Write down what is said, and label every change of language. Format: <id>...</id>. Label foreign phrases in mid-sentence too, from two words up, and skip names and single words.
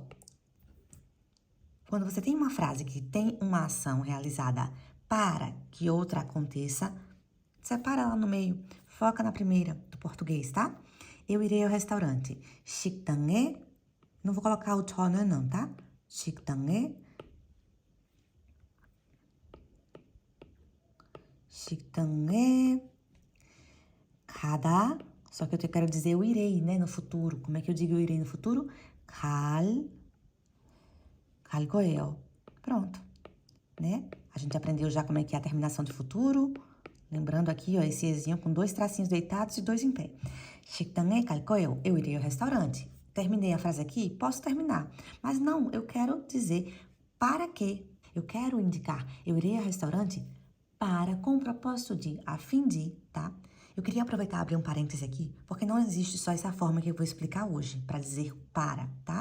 <pt>Quando você tem uma frase que tem uma ação realizada para que outra aconteça, separa ela no meio, foca na primeira do português, tá? Eu irei ao restaurante. 식당에, não vou colocar o 저는 não, tá?</pt> <ko>식당에 가다.</ko> <pt>Só que eu quero dizer eu irei, né, no futuro. Como é que eu digo eu irei no futuro?</pt> <ko>갈 거예요.</ko> <pt>Pronto, né? A gente aprendeu já como é que é a terminação de futuro. Lembrando aqui, ó, esse ezinho com 2 tracinhos deitados e 2 em pé.</pt> <ko>식당에 갈 거예요.</ko> <pt>Eu irei ao restaurante. Terminei a frase aqui? Posso terminar. Mas não, eu quero dizer para quê. Eu quero indicar, eu irei ao restaurante para, com o propósito de, a fim de, tá? Eu queria aproveitar e abrir um parêntese aqui, porque não existe só essa forma que eu vou explicar hoje, para dizer para, tá?</pt>